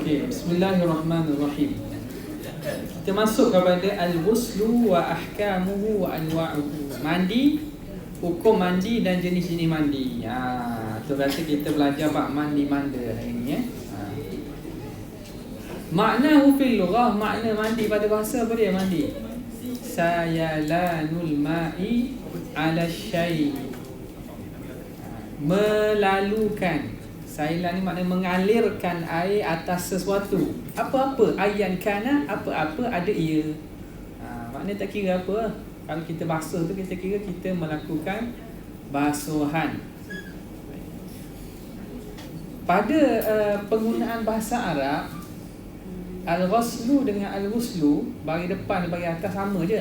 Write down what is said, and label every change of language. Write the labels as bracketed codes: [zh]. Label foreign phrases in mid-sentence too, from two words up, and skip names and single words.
[ms] Okey, bismillahirrahmanirrahim. Kita masuk kepada [ar] الغسل وأحكامه وأنواعه. [ms] Mandi, hukum mandi dan jenis-jenis mandi. Tu berarti kita belajar bab mandi manda hari ni [ar] معناه في اللغة, [ms] makna mandi pada bahasa apa dia mandi? [ar] سيلان الماء على شيء'. [ms] Melalukan. Sailan ni maknanya mengalirkan air atas sesuatu. Apa-apa [ar] أيا كان, [ms] apa-apa ada ia. Maknanya tak kira apa. Kalau kita basuh tu kita kira kita melakukan basuhan. Pada penggunaan bahasa Arab, al-ghuslu dengan al-ghuslu bagi depan bagi atas sama je.